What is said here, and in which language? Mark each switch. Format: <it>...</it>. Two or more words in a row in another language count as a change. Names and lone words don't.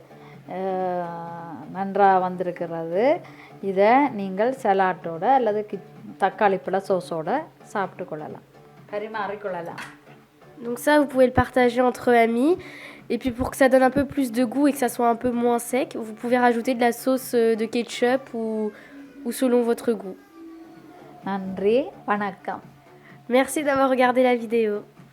<ta>நன்றாக வந்திருக்கிறது. இதை நீங்கள் சலாட்டோட அல்லது தக்காளி பழ சோஸோட சாப்பிட்டு கொள்ளலாம், பரிமாறிக்கொள்ளலாம்.</ta> <fr>Donc ça, vous pouvez le partager entre amis. Et puis pour que ça donne un peu plus de goût et que ça soit un peu moins sec, vous pouvez rajouter de la sauce de ketchup ou selon votre goût.</fr> <ta>நன்றி, வணக்கம்.</ta> <fr>Merci d'avoir regardé la vidéo.</fr>